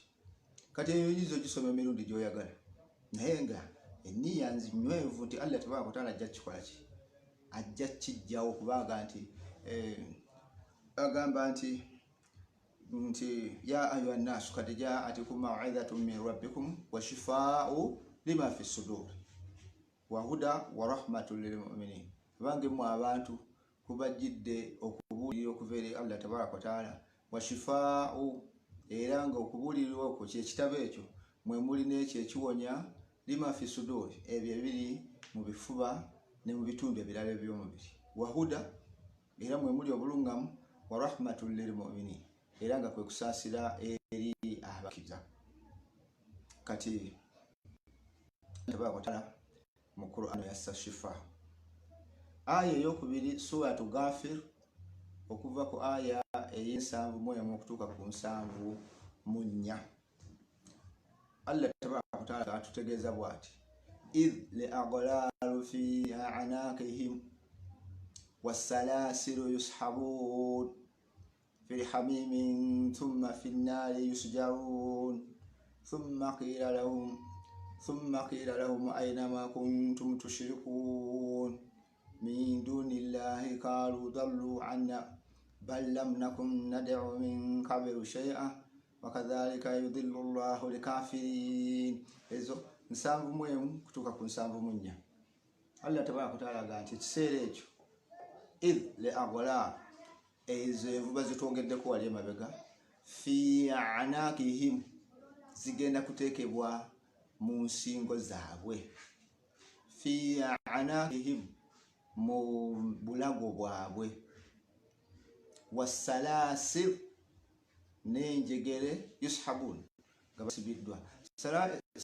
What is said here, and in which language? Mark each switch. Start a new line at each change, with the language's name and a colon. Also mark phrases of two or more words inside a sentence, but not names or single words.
Ganda: Kati eyo yizo gisoma emirundi gy'oyagala, naye nga enniya nzinywevu nti
Arabic: الله تبارك وتعالى
Ganda: ajja kikola ki, ajja kijjawo, kubaga nti agamba nti
Arabic: يا أيها الناس قد جاءتكم موعظة من ربكم وشفاء لما في الصدور وهدى ورحمة للمؤمنين.
Ganda: Bange mu abantu kubajjidde okubuulira okuva eri
Arabic: الله تبارك وتعالى, وشفاء,
Ganda: era nga okubuulirirwa okwo kyekitabo ekyo mwe muli n'ekyo ekiwonya,
Arabic: لما في الصدور,
Ganda: ebyo ebiri mu bifuba ne mu bitundu ebirala eby'omubiri,
Arabic: وهدى,
Ganda: era mwe muli obulungamu,
Arabic: ورحمة للمؤمنين,
Ganda: era nga kwe kusaasira eri abakkiriza. Kati
Arabic: تبارك وتعالى
Ganda: mu Qur'an yassa shifa. Aya ey'okubiri suratu Ghafir okuva ku aya ey'ensanvu okutuuka ku 74.
Arabic: الله تبارك وتعالى
Ganda: atutegeeza bw'ati:
Arabic: إذ الأغلال في أعناقهم والسلاسل يسحبون في الحميم ثم في النار يسجرون ثم قيل لهم أين ما كنتم تشركون من دون الله قالوا ضلوا عنا بل لم نكن ندعو من قبل شيئا وكذلك يضل الله الكافرين.
Ganda: Ezo 71 kutuuka ku 74.
Arabic: الله تبارك وتعالى
Ganda: agamba nti ekiseera ekyo,
Arabic: إذ الأغلال,
Ganda: ezo envuba zitwongeddeko wali emabega,
Arabic: في أعناقهم,
Ganda: zigenda kuteekebwa mu nsingo zaabwe,
Arabic: في أعناقهم,
Ganda: mu bulago bwabwe, wassalasil, n'enjegere, yushabun, nga basibiddwa.